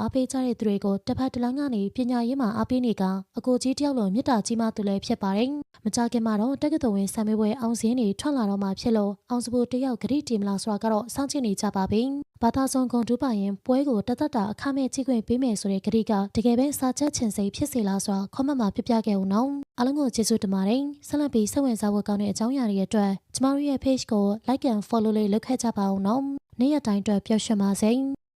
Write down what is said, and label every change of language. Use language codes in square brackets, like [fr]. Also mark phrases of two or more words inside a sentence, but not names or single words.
[my] အားပေးကြတဲ့သူတွေကိုတစ်ဖက်တစ်လမ်းကနေပညာရေးမှာအားပေးနေကအကိုကြီးတယောက်လိုမြတ်တာကြီးမှသူလည်းဖြစ်ပါတယ်မကြခင်မှာတော့တက္ကသိုလ်ဝင်စာမေးပွဲအောင်စင်းတွေထွက်လာတော့မှဖြစ်လို့အောင်စပူတယောက်ဂရိတီမလားဆိုတာကတော့စောင့်ကြည့်နေကြပါပြီဘာသာစုံဂုံတူးပါရင်ပွဲကိုတသက်တာအခမဲ့ကြီးခွင့်ပေးမယ်ဆိုတဲ့ဂရိကတကယ်ပဲစာချက်ချင်စိတ်ဖြစ်စေလားဆိုတာခေါမမှာပြပြခဲ့ဦးနော်အားလုံးကိုကျေးဇူးတင်ပါတယ်ဆက်လက်ပြီးစိတ်ဝင်စားဖို့ကောင်းတဲ့အကြောင်းအရာတွေအတွက်ကျမတို့ရဲ့ page ကို [en] like and follow [my] လေးလုပ်ခဲ့ကြပါဦးနော်နေ့ရက်တိုင်းအတွက်ပျော်ရွှင်ပါစေ